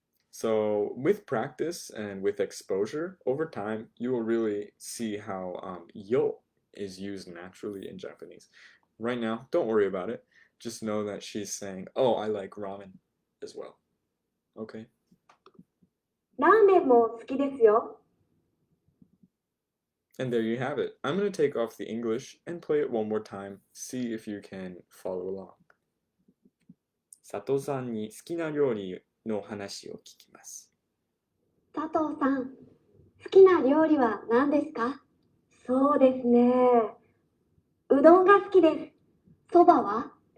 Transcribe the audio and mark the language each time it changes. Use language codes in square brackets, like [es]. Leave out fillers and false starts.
[en] So with practice and with exposure over time, you will really see how yo is used naturally in Japanese. Right now, don't worry about it. Just know that she's saying, oh, I like ramen as well. Okay. [ja] ラーメンも好きですよ。 [en] And there you have it. I'm going to take off the English and play it one more time. See if you can follow along. [ja] 佐藤さんに好きな料理の話を聞きます。佐藤さん、好きな料理は何ですか？そうですね。うどんが好きです。そばは？